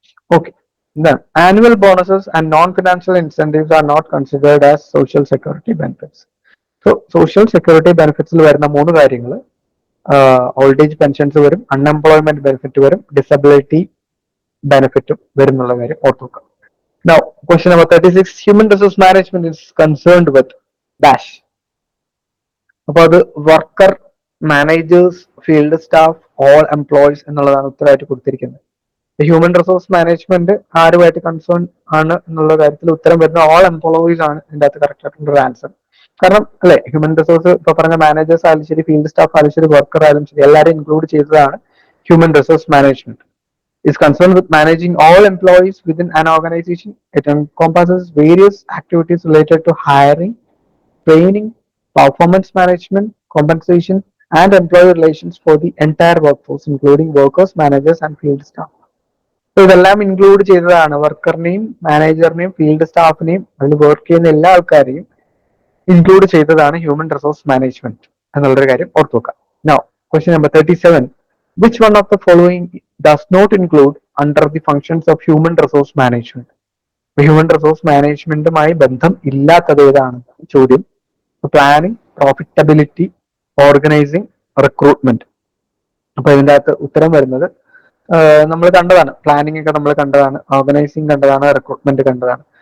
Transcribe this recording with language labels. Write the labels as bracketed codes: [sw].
[en] Okay, എന്താണ് annual bonuses and non financial incentives are not considered as social security benefits. [ml] So social security ബെനിഫിറ്റ്സിൽ വരുന്ന 3 കാര്യങ്ങൾ old age pensions വരും, unemployment benefit വരും, disability ബെനിഫിറ്റും വരുന്നുള്ള കാര്യം ഓർത്തു വെക്കാം. [en] Now, question number 36, human resource management is concerned with dash. [ml] അപ്പോൾ അത് worker, managers, field staff, all employees എന്നുള്ളതാണ് ഉത്തരമായിട്ട് കൊടുത്തിരിക്കുന്നത്. ഹ്യൂമൻ റിസോഴ്സ് മാനേജ്മെന്റ് ആരുമായിട്ട് കൺസേൺ ആണ് എന്നുള്ള കാര്യത്തിൽ ഉത്തരം വരുന്ന ഓൾ എംപ്ലോയീസ് ആണ് ഇതിന്റെ അകത്ത് കറക്റ്റ് ആയിട്ടുള്ള ആൻസർ. കാരണം അല്ലെ, ഹ്യൂമൻ റിസോഴ്സ് ഇപ്പൊ പറഞ്ഞ മാനേജേഴ്സ് ആയാലും ശരി, ഫീൽഡ് സ്റ്റാഫ് ആയാലും ശരി, വർക്കർ ആയാലും ശരി, എല്ലാവരും ഇൻക്ലൂഡ് ചെയ്തതാണ് human resource management. [en] Is concerned with managing all employees within an organization. It encompasses various activities related to hiring, training, performance management, compensation, and employee relations for the entire workforce, including workers, managers, and field staff. [ml] So ഇതെല്ലാം include ചെയ്തതാണ് വർക്കറിനെയും മാനേജറിനെയും field സ്റ്റാഫിനെയും അതിൽ work ചെയ്യുന്ന എല്ലാ ആൾക്കാരെയും include ചെയ്തതാണ് human resource management എന്നുള്ളൊരു കാര്യം ഓർത്തു വെക്കാം. [en] Now, question number 37. Which one of the following does not include under the functions of human resource management? [ml] Human resource മാനേജ്മെന്റുമായി ബന്ധം ഇല്ലാത്തത് ഏതാണ് ചോദ്യം. [en] Planning, profitability, organising, recruitment. [ml] അപ്പൊ ഇതിന്റെ അകത്ത് ഉത്തരം വരുന്നത് നമ്മൾ കണ്ടതാണ്, പ്ലാനിങ് ഒക്കെ നമ്മൾ കണ്ടതാണ്, ഓർഗനൈസിങ് കണ്ടതാണ്, റിക്രൂട്ട്മെന്റ് കണ്ടതാണ്.